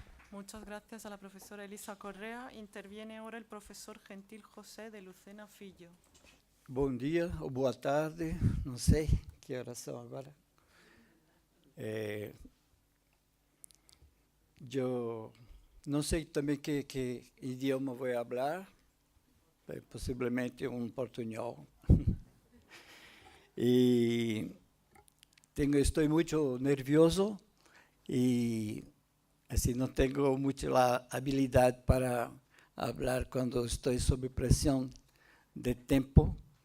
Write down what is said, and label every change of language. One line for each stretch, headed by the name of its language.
Spanish: Muchas gracias a la profesora Elisa Correa. Interviene ahora el profesor Gentil José de Lucena Filho.
Portuguese: Bom dia ou boa tarde, não sei que horas são agora.
Spanish: yo no sé también qué idioma voy a hablar, posiblemente un portuñol. Y estoy mucho nervioso y así no tengo mucha la habilidad para hablar cuando estoy sob presión de tiempo.